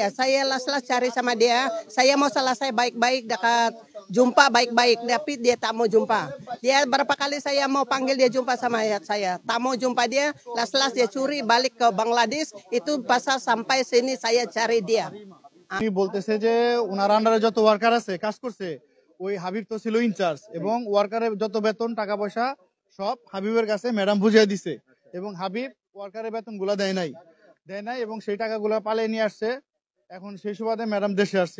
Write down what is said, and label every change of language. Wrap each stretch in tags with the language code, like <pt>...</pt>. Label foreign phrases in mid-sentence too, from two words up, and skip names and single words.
<ms>Saya las-las cari sama dia. Saya mau selesai baik-baik dekat jumpa baik-baik, tapi dia tak mau jumpa. Dia berapa kali saya mau panggil dia jumpa sama saya, tak mau jumpa dia. Las-las dia curi balik ke Bangladesh. Itu pasal sampai sini saya cari dia.</ms> <bn>উনি বলতেছে যে ওনার আন্ডারে যত ওয়ার্কার আছে কাজ করছে, ওই হাবিব তো ছিল ইনচার্জ এবং ওয়ার্কারের যত বেতন টাকা পয়সা সব হাবিবের কাছে ম্যাডাম বুঝিয়ে দিছে এবং হাবিব ওয়ার্কারের বেতনগুলো দেয় নাই এবং সেই টাকাগুলো পালিয়ে নিয়ে আসছে। এখন সেই সুবাদে ম্যাডাম দেশে আসছে।</bn>